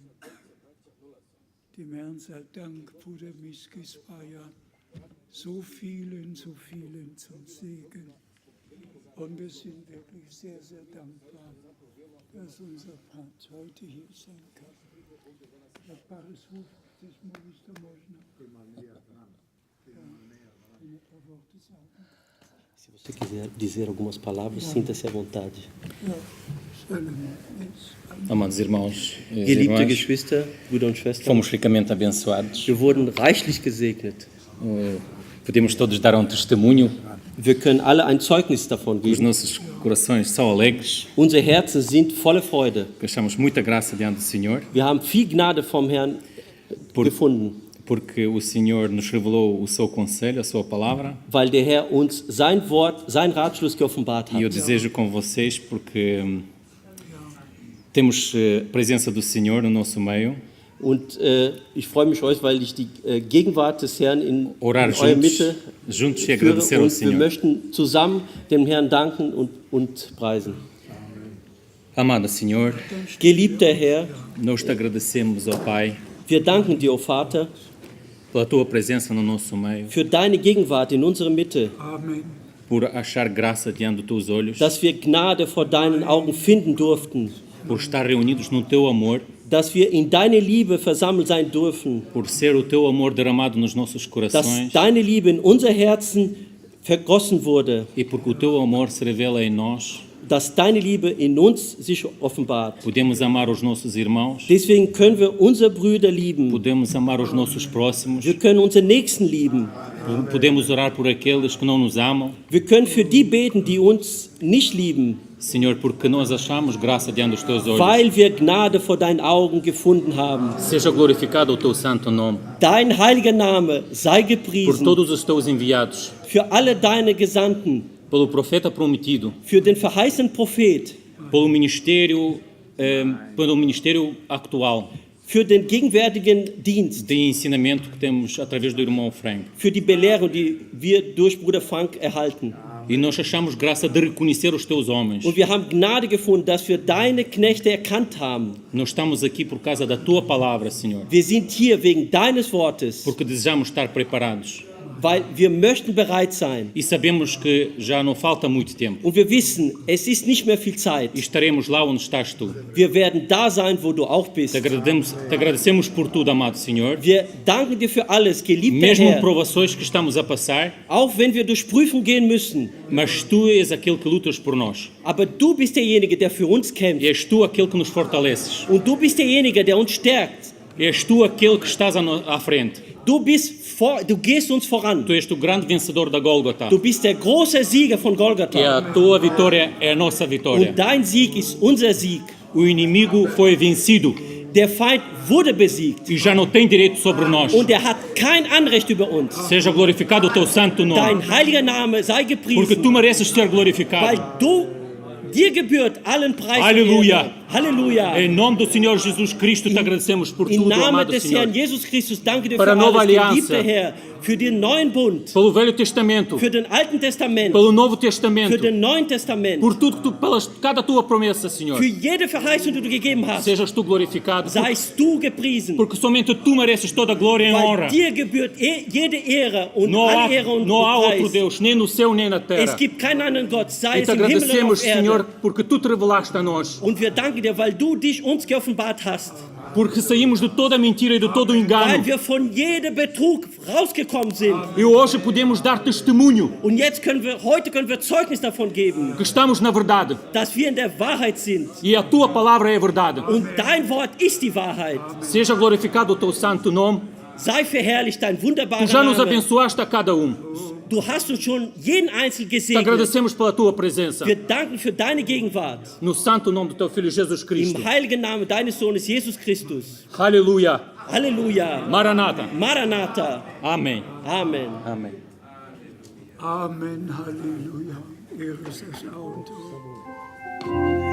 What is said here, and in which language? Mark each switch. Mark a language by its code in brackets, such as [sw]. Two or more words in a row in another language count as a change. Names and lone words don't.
[de] Dem Herrn sei Dank, Bruder Miskis war ja so vielen zum Segen. Und wir sind wirklich sehr, sehr dankbar. dass unser Papst heute hier sein kann. Herr Paris ruft, das Magister Mosna. Ein paar Worte sagen. [pt] Se você quiser dizer algumas palavras, sinta-se à vontade. [de] Ja, Solomon ist [pt] Amados irmãos e [de] Geliebte [pt] irmãs, [de] Geschwister, Brüder und Schwestern, [pt] fomos ricamente abençoados. [de] wir wurden reichlich gesegnet. [pt] Podemos todos dar um testemunho. [de] Wir können alle ein Zeugnis davon [pt] Os [de] geben. [pt] nossos corações são alegres, [de] Unsere Herzen sind voller Freude. [pt] que achamos muita graça diante do Senhor, [de] Wir haben viel Gnade vom Herrn gefunden, [pt] porque o Senhor nos revelou o seu conselho, a sua palavra. [de] weil der Herr uns sein Wort, sein Ratschluss geoffenbart [pt] E eu [de] hat. [pt] desejo com vocês, porque temos presença do Senhor no nosso meio, [de] Und ich freue mich euch, weil ich die Gegenwart des Herrn in [pt] orar [de] eurer Mitte [pt] juntos e [de] führe [pt] agradecer ao [de] und wir [pt] Senhor. [de] möchten zusammen dem Herrn danken und preisen. [pt] Amado Senhor, [de] Geliebter Herr, [pt] nós te agradecemos, ó Pai, [de] wir danken dir, o Vater, [pt] pela tua presença no nosso meio, [de] für deine Gegenwart in unserer Mitte, Amen. [pt] por achar graça diante dos teus olhos, [de] dass wir Gnade vor deinen Augen finden durften, [pt] por estar reunidos no teu amor, [de] dass wir in deine Liebe versammelt sein dürfen, [pt] por ser o teu amor derramado nos nossos [de] dass [pt] corações [de] deine Liebe in unser Herzen vergossen wurde, [pt] e porque o teu amor se revela em nós, [de] dass deine Liebe in uns sich offenbart. [pt] podemos amar os nossos irmãos, [de] Deswegen können wir unsere Brüder lieben. [pt] podemos amar os nossos próximos, [de] Wir können unsere Nächsten lieben. [pt] podemos orar por aqueles que não nos amam, [de] Wir können für die beten, die uns nicht lieben, [pt] Senhor, porque nós achamos graça diante dos teus olhos. [de] weil wir Gnade vor deinen Augen gefunden haben. [pt] Seja glorificado o teu santo nome, [de] Dein heiliger Name sei [pt] por [de] gepriesen [pt] todos os teus enviados, [de] für alle deine Gesandten, [pt] pelo profeta prometido, [de] für den verheißenen Prophet, [pt] pelo ministério atual [de] für den gegenwärtigen Dienst, [pt] de ensinamento que temos através do irmão Frank. [de] für die Belehrung, die wir durch Bruder Frank erhalten. [pt] E nós achamos graça de reconhecer os teus homens. [de] Und wir haben Gnade gefunden, dass wir deine Knechte erkannt haben. [pt] Nós estamos aqui por causa da tua palavra, Senhor, [de] Wir sind hier wegen deines Wortes, [pt] porque desejamos estar preparados. [de] weil wir möchten bereit sein. [pt] E sabemos que já não falta muito tempo. [de] Und wir wissen, es ist nicht mehr viel Zeit. [pt] E estaremos lá onde estás tu. [de] Wir werden da sein, wo du auch bist. [pt] Te agradecemos por tudo, amado Senhor. [de] Wir danken dir für alles, geliebter [pt] Mesmo em [de] Herr. [pt] provações que estamos a passar, [de] Auch wenn wir durch Prüfung gehen müssen. [pt] mas tu és aquele que lutas por nós. [de] Aber du bist derjenige, der für uns [pt] E [de] kämpft. [pt] és tu aquele que nos fortaleces. [de] Und du bist derjenige, der uns stärkt. [pt] És tu aquele que estás à frente. [de] Du gehst uns voran. [pt] Tu és o grande vencedor da Gólgota. [de] Du bist der große Sieger von [pt] E [de] Golgatha. [pt] a tua vitória é a nossa vitória. [de] Und dein Sieg ist unser Sieg. [pt] O inimigo foi vencido [de] Der Feind wurde besiegt. [pt] e já não tem direito sobre nós. [de] Und er hat kein Anrecht über uns. [pt] Seja glorificado o teu santo nome, [de] Dein heiliger Name sei [pt] porque [de] gepriesen. [pt] tu mereces ser [de] Weil [pt] glorificado. [de] dir gebührt allen Preis. und Halleluja. Ehre. Halleluja. [pt] Em nome do Senhor Jesus Cristo te agradecemos por [de] Im [pt] tudo, [de] Namen [pt] amado [de] des [pt] Senhor. [de] Herrn Jesus Christus danke dir [pt] Para a [de] für [pt] nova [de] alles, [pt] aliança. [de] geliebter Herr, für den neuen Bund, [pt] Pelo Velho Testamento, [de] für den Alten Testament, [pt] pelo Novo [de] für [pt] Testamento, [de] den Neuen Testament, [pt] por tudo que tu, cada tua promessa, Senhor. [de] für jede Verheißung, die du gegeben hast. [pt] Sejas tu glorificado, [de] Seist du gepriesen, [pt] porque somente tu mereces toda a glória e [de] weil [pt] honra. [de] dir gebührt jede Ehre und [pt] Não há, [de] alle Ehre und [pt] não há outro [de] Preis. [pt] Deus, nem no céu nem na [de] Es [pt] terra. [de] gibt keinen anderen Gott, sei [pt] E [de] es [pt] te [de] im Himmel oder [pt] agradecemos, [de] auf Erde. [pt] Senhor, porque tu te revelaste a nós. [de] Und wir danken dir, weil du dich uns geoffenbart hast, [pt] Porque saímos de toda a mentira e de todo o [de] weil [pt] engano. [de] wir von jedem Betrug rausgekommen sind. [pt] E hoje podemos dar testemunho [de] Und heute können wir Zeugnis davon geben, [pt] que estamos na verdade. [de] dass wir in der Wahrheit sind. [pt] E a tua palavra é a verdade. [de] Und dein Wort ist die Wahrheit. [pt] Seja glorificado o teu santo nome. [de] Sei verherrlicht dein [pt] Tu [de] wunderbarer [pt] já nos [de] Name. [pt] abençoaste a cada um. [de] Du hast uns schon jeden Einzelnen [pt] Te [de] gesegnet. [pt] agradecemos pela tua presença. [de] Wir danken für deine Gegenwart. [pt] No santo nome do teu filho Jesus Cristo. [de] Im heiligen Namen deines Sohnes Jesus Christus. [pt] Aleluia. [de] Halleluja. [pt] Maranata. [de] Maranatha. [pt] Amém. [de] Amen. [pt] Amém. [de] Amen, Halleluja. Ehre sei dir.